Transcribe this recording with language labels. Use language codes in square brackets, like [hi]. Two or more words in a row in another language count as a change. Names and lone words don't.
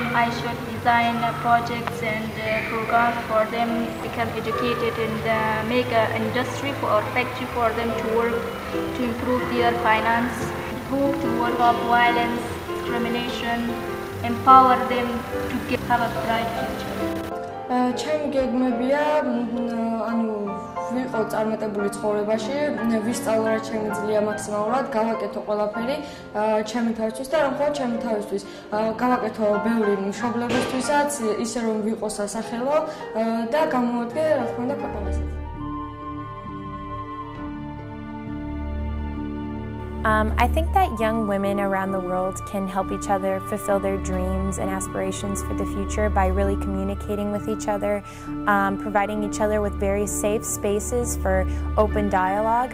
[en] I should design projects and programs for them, become educated, and make an industry or factory for them to work to improve their finance. Hope to work off violence, discrimination, empower them to have a bright future. [ka] ჩემი გეგმებია, ანუ ვიყო წარმატებული ცხოვრებაში, ვისწავლო რა შემიძლია მაქსიმალურად, გავაკეთო ყველაფერი ჩემი თავისთვის და რა მხოლოდ ჩემი თავისთვის. გავაკეთო ბევრი მშობლებისთვისაც, ისე რომ ვიყო სასახელო და გამოვადგე რა თქმა უნდა ქვეყანასაც. [en] I think that young women around the world can help each other fulfill their dreams and aspirations for the future by really communicating with each other, providing each other with very safe spaces for open dialogue.